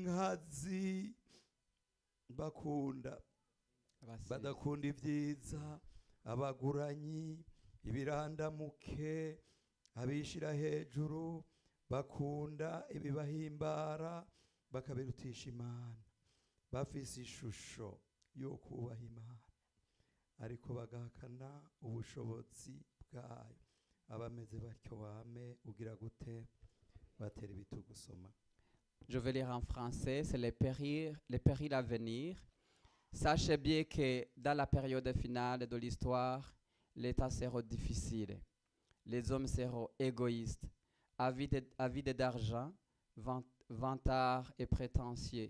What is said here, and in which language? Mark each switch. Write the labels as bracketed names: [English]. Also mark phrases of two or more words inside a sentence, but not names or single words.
[Rundi] inkazi bakunda badakunda ibyiza abaguranyi, ibirandamuke, abishira hejuru, bakunda ibibahimbara bakabirutisha Imana, bafise ishusho yo kubaha Imana ariko bagahakana ubushobozi bwayo. Abameze batyo wame ugira gute? Batera ibitugu. Soma. [French] Je vais lire en français, c'est les périls à venir. Sachez bien que dans la période finale de l'histoire, l'état sera difficile. Les hommes seront égoïstes, avides d'argent, vantards et prétentieux.